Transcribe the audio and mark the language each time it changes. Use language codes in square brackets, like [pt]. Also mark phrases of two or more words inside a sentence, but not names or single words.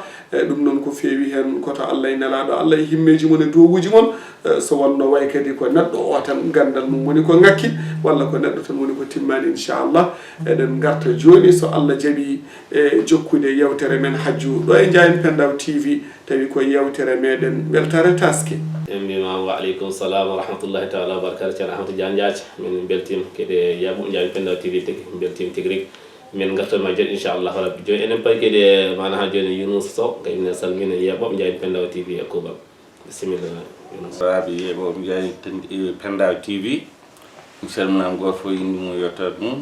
[ff] ɗum noon ko feewi hen koto allah e nelaɗo allah e himmeji mon e dowuji mon so wonno way kadi ko neɗɗo o tan gandal mum woni ko ngakki walla ko neɗɗo tan woni ko timmani inchallah. eɗen garta joni so allah jaaɓi e jokkude yewtere men hajju ɗo e Ndiayel Pendaw TV tawi ko yewtere meɗen weltare taske. en mbima [ar] وعليكم السلام ورحمة الله تعالى وبركاته. [ff] ceerno Ahmadou Tidiane Diathia min beltima kadi yaɓu Ndiayel Pendaw TV tigui beltima tigui rigui min gartanma joni [ar] إن شاء الله ربي. [ff] joni enen payi kadi mana ha joni Younous Sow kayne salmina yeɓoɓe Ndiayel Pendaw TV e kuuɓal bisimilla Younous. waaɓe yeɓoɓe Ndiayel Pendaw TV mi salminama goto fof indi mum yettode mum.